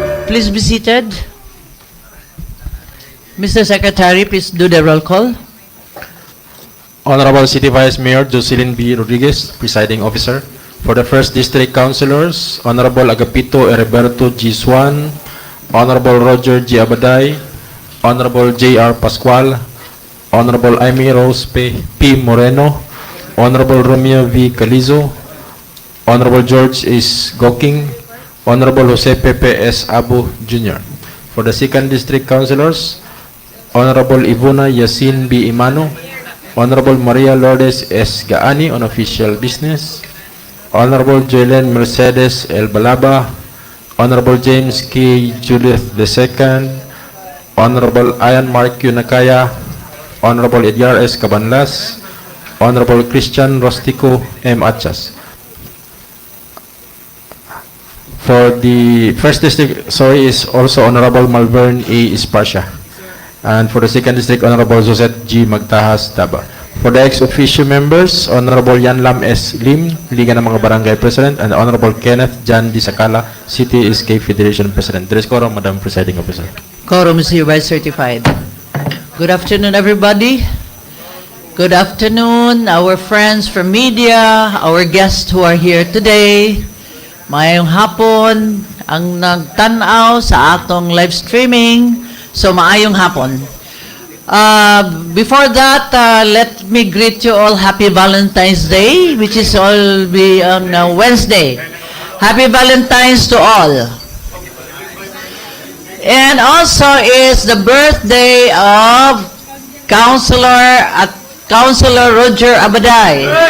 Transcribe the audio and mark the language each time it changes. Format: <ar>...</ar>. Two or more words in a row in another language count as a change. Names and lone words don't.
<en>Please be seated. Mr. Secretary, please do the roll call. Honorable City Vice Mayor Jocelyn B. Rodriguez, Presiding Officer. For the 1st District Councilors, Honorable Agapito Heriberto G. Swan, Honorable Roger G. Abaday, Honorable J.R. Pascual, Honorable Amy Rose P. Moreno, Honorable Romeo V. Calizo, Honorable George S. Goking, Honorable Jose Pepe S. Abu Jr. For the 2nd District Councilors, Honorable Ivona Yasin B. Imano, Honorable Maria Lourdes S. Gaani on official business, Honorable Joelen Mercedes L. Balaba, Honorable James K. Judith II, Honorable Ian Mark Nakaya, Honorable Edgar S. Cabanlas, Honorable Christian Rostico M. Achas. For the 1st District, is also Honorable Malvern A. Isparcia. And for the 2nd District, Honorable Josette G. Magtahas Taba. For the ex-officio members, Honorable Yan Lam S. Lim, Liga ng mga Barangay President, and Honorable Kenneth Jan D. Sakala, City SK Federation President. There is quorum, Madam Presiding Officer. Quorum is hereby certified. Good afternoon, everybody. Good afternoon, our friends from media, our guests who are here today.</en> <ceb>Mayong hapon ang nagtanaw sa atong</ceb> <en>live streaming.</en> <ceb>So, maayong hapon.</ceb> <en>Before that, let me greet you all Happy Valentine's Day, which is all be on Wednesday. Happy Valentine's to all. And also is the birthday of Councilor Roger Abaday.</en>